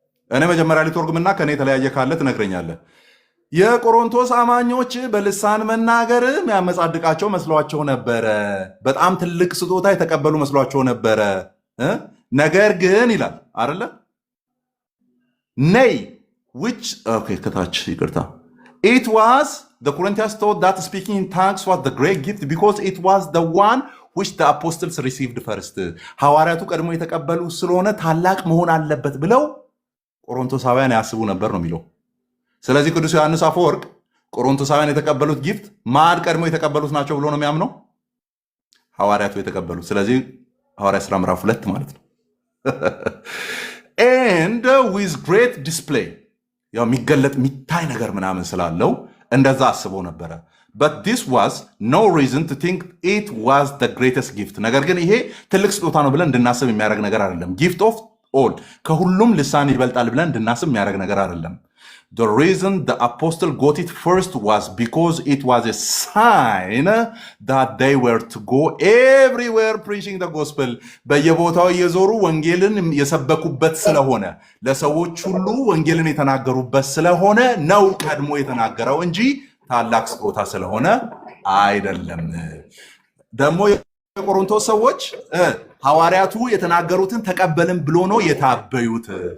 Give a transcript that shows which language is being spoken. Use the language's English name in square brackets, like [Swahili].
[Amharic] እኔ መጀመሪያ ሊተርጉምና ከኔ የተለያየ ካለ ትነግረኛለህ። የቆሮንቶስ አማኞች በልሳን መናገር የሚያመጻድቃቸው መስሏቸው ነበረ። በጣም ትልቅ ስጦታ የተቀበሉ መስሏቸው ነበረ። ነገር ግን ይላል አይደለ? ነይ [English] which [Amharic] ከታች ይቅርታ [English] it was the Corinthians thought that speaking in tongues was the great gift because it was the one which the apostles received first. [Amharic] ሐዋርያቱ ቀድሞ የተቀበሉ ስለሆነ ታላቅ መሆን አለበት ብለው ቆሮንቶሳውያን ያስቡ ነበር ነው የሚለው። ስለዚህ ቅዱስ ዮሐንስ አፈወርቅ ቆሮንቶሳውያን የተቀበሉት ጊፍት ማን ቀድሞ የተቀበሉት ናቸው ብሎ ነው የሚያምነው? ሐዋርያቱ የተቀበሉት። ስለዚህ ሐዋርያ ሥራ ምዕራፍ 2 ማለት ነው። [English] and with great display [Amharic] ያው የሚገለጥ የሚታይ ነገር ምናምን ስላለው እንደዛ አስበው ነበረ። [English] but this was no reason to think it was the greatest gift. [Amharic] ነገር ግን ይሄ ትልቅ ስጦታ ነው ብለን እንድናስብ የሚያደርግ ነገር አይደለም። [English] gift of all [Amharic] ከሁሉም ልሳን ይበልጣል ብለን እንድናስብ የሚያደርግ ነገር አይደለም። [English] The reason the apostle got it first was because it was a sign that they were to go everywhere preaching the gospel. [Amharic] በየቦታው እየዞሩ ወንጌልን የሰበኩበት ስለሆነ ለሰዎች ሁሉ ወንጌልን የተናገሩበት ስለሆነ ነው ቀድሞ የተናገረው እንጂ ታላቅ ስጦታ ስለሆነ አይደለም። ደግሞ የቆሮንቶስ ሰዎች ሐዋርያቱ የተናገሩትን ተቀበልን ብሎ ነው የታበዩት።